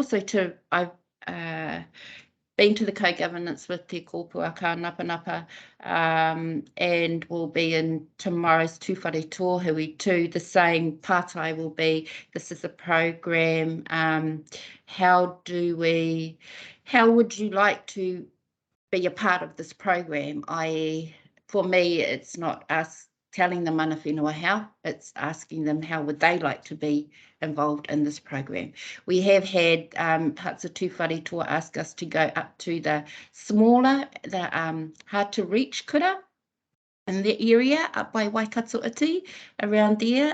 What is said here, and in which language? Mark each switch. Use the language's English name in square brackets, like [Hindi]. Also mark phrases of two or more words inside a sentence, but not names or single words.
[English] So I've been to the co-governance with Te Kōpuaka Napanapa, and will be in tomorrow's Tūwharetoa Hui too. The same pātai will be, this is a program, how would you like to be a part of this program? I.e., for me, it's not us telling the [Māori] mana whenua [English] how, it's asking them how would they like to be involved in this program. We have had parts of Tūwharetoa ask us to go up to the smaller, the hard to reach kura in the area up by Waikatoati, around there.